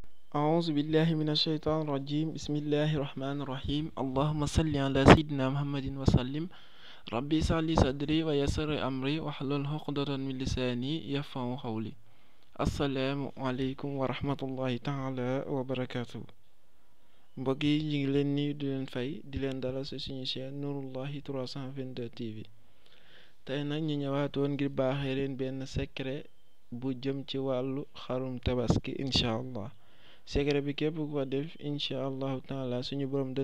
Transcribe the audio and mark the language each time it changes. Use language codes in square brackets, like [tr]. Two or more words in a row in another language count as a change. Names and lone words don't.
[ar] أعوذ بالله من الشيطان الرجيم بسم الله الرحمن الرحيم اللهم صل على سيدنا محمد وسلم ربي اشرح لي صدري ويسر أمري واحلل عقدة من لساني يفقهوا قولي السلام عليكم ورحمة الله تعالى وبركاته [wo] mbokk yi ñu ngi leen nuyu di leen fay di leen dalal ci suñu chaîne Nouroullahi 322 TV tey nag ñu ñëwaatoon ngir baaxee leen benn secret bu jëm ci wàllu xarum tabaski [ar] إن شاء الله [wo] secret bi képp ku ko def [ar] إن شاء الله تعالى [wo] suñu borom dana